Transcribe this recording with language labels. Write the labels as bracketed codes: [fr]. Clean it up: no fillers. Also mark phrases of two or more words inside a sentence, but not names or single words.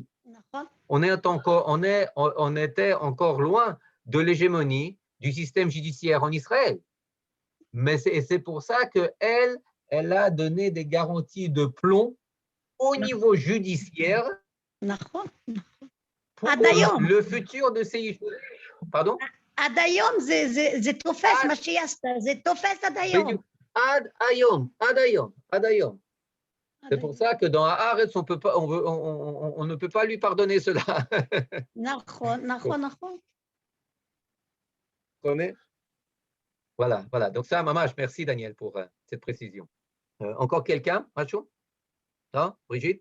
[fr] On était encore loin de l'hégémonie du système judiciaire en Israël. Mais c'est pour ça qu'elle a donné des garanties de plomb au niveau judiciaire pour le futur de ces yishuvim. Pardon? [he] עד היום זה תופס, מה שעשת, זה תופס עד היום. עד היום. [fr] C'est pour ça que dans Haaretz, on ne peut pas lui pardonner cela. [he] נכון. [fr] Voilà. Donc ça, Mamash, merci Daniel pour cette précision. Encore quelqu'un, Macho? Non, Brigitte?